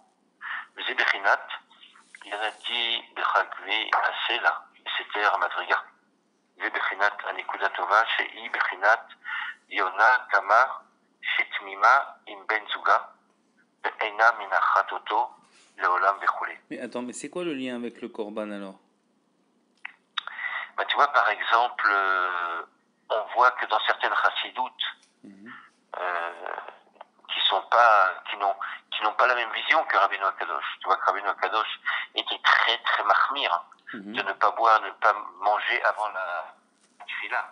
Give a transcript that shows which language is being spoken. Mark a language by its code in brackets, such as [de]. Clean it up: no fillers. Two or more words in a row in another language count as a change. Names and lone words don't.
[he] וזה בחינת ירדתי בחגבי הסלע, בסתר המדרגה. זה בחינת הנקודה טובה שהיא בחינת יונה תמה שתמימה עם בן זוגה ואינה מנחת אותו לעולם וכו'. [fr] Mais attends, mais c'est quoi le lien avec le Corban alors? Bah, tu vois, par exemple, on voit que dans certaines chassidoutes qui n'ont pas la même vision que Rabbeinu Akadosh. Tu vois que Rabbeinu Akadosh était très très mahmir de ne pas boire, ne pas manger avant la tefila.